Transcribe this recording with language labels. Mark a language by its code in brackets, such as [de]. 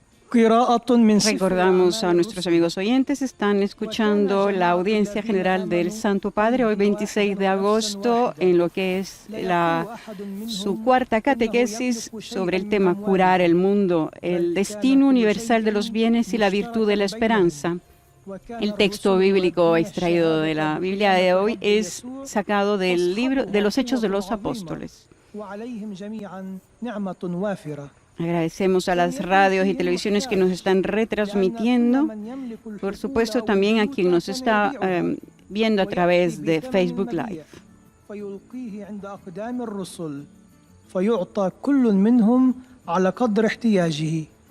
[es] Recordamos a nuestros amigos oyentes, están escuchando la audiencia general del Santo Padre hoy 26 de agosto en lo que es su cuarta catequesis sobre el tema curar el mundo, el destino universal de los bienes y la virtud de la esperanza. El texto bíblico extraído de la Biblia de hoy es sacado del libro de los Hechos de los Apóstoles. [ar] وعليهم جميعا نعمة وافرة. [es] Agradecemos a las radios y televisiones que nos están retransmitiendo. Por supuesto, también a quien nos está viendo a través de Facebook Live. [ar] فيلقيه عند أقدام الرسل فيعطى كل منهم على قدر احتياجه.